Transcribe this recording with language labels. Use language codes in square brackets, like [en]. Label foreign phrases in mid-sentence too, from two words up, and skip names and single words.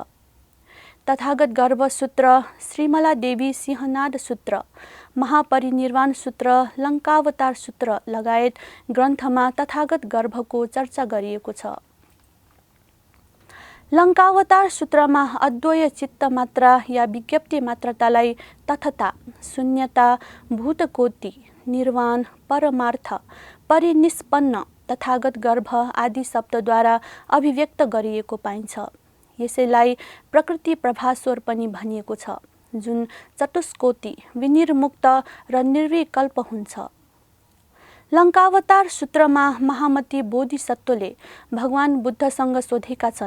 [ne] तथागत गर्भ सूत्र, श्रीमला देवी सिंहनाद सूत्र, महापरिनिर्वाण सूत्र, लङ्कावतार सूत्र लगायत ग्रन्थमा तथागत गर्भको चर्चा गरिएको छ। लङ्कावतार सूत्रमा अद्वय चित्त मात्रा या विज्ञप्ति मात्रतालाई तथता, शून्यता, भूतकोटि, निर्वाण, परमार्थ, परिनिष्पन्न, तथागत गर्भ आदि शब्दद्वारा अभिव्यक्त गरिएको पाइन्छ। यसैलाई प्रकृति प्रभास्वर पनि भनिएको छ, जुन चतुष्कोटि, विनिर्मुक्त र निर्विकल्प हुन्छ। लङ्कावतार सूत्रमा महामती बोधिसत्वले भगवान बुद्धसँग सोधेका छन्।